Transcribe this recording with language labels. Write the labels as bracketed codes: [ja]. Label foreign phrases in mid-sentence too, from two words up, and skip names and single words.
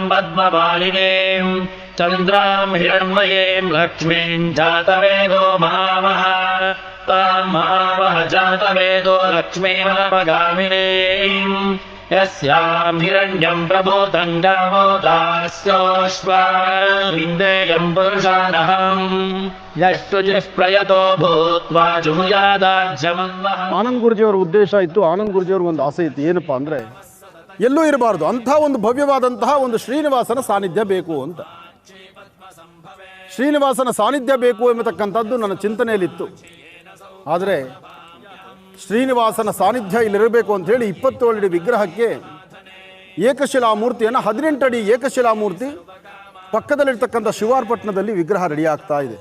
[sa] पद्ममालिनीं चन्द्रां हिरण्मयीं लक्ष्मीं जातवेदो महावः तां महावः जातवेदो लक्ष्मीमपगामिनीं यस्यां हिरण्यं प्रभूतं गावो दास्योऽश्वाविन्देयं पुरुषानहं यष्टुजिः प्रयतो भूत्वा ಜುಹುಯಾದಾಜ್ಯಮನ್ವಃ. [kn] ಆನಂದ್ ಗುರುಜಿಯವರ ಉದ್ದೇಶ ಇತ್ತು. ಆನಂದ್ ಗುರುಜಿಯವ್ರಿಗೆ ಒಂದು ಆಸೆ ಇತ್ತು. ಏನಪ್ಪ ಅಂದರೆ ಎಲ್ಲೂ ಇರಬಾರ್ದು, ಅಂಥ ಒಂದು ಭವ್ಯವಾದಂತಹ ಒಂದು ಶ್ರೀನಿವಾಸನ ಸಾನ್ನಿಧ್ಯ ಬೇಕು ಅಂತ. ಶ್ರೀನಿವಾಸನ ಸಾನ್ನಿಧ್ಯ ಬೇಕು ಎಂಬತಕ್ಕಂಥದ್ದು ನನ್ನ ಚಿಂತನೆಯಲ್ಲಿತ್ತು. ಆದರೆ ಶ್ರೀನಿವಾಸನ ಸಾನ್ನಿಧ್ಯ ಇಲ್ಲಿರಬೇಕು ಅಂಥೇಳಿ 27 ಅಡಿ ವಿಗ್ರಹಕ್ಕೆ ಏಕಶಿಲಾಮೂರ್ತಿಯನ್ನು 18 ಅಡಿ ಏಕಶಿಲಾಮೂರ್ತಿ ಪಕ್ಕದಲ್ಲಿರ್ತಕ್ಕಂಥ ಶಿವಾರ್ಪಟ್ಟಣದಲ್ಲಿ ವಿಗ್ರಹ ರೆಡಿ ಆಗ್ತಾ ಇದೆ.